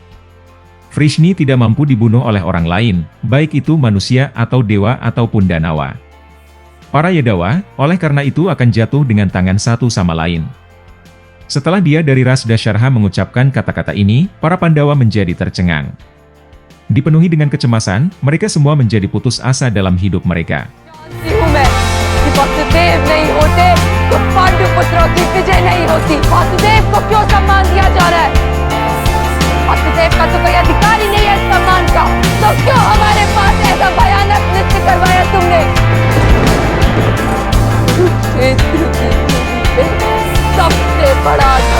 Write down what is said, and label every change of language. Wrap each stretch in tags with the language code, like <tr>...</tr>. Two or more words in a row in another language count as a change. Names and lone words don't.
<id>Vrishni tidak mampu dibunuh oleh orang lain, baik itu manusia atau dewa ataupun danawa. Para Yadawa, oleh karena itu akan jatuh dengan tangan satu sama lain. Setelah dia dari ras Dasharha mengucapkan kata-kata ini, para Pandawa menjadi tercengang. Dipenuhi dengan kecemasan, mereka semua menjadi putus asa dalam hidup mereka.</id> <hi>वसुदेव नहीं होते तो पांडु पुत्रों की विजय नहीं होती। वासुदेव को क्यों सम्मान दिया जा रहा है? वासुदेव का तो कोई अधिकार ही नहीं है सम्मान का, तो क्यों हमारे पास ऐसा भयानक नृत्य करवाया तुमने? कुरुक्षेत्र की भूमि पे सबसे बड़ा</hi>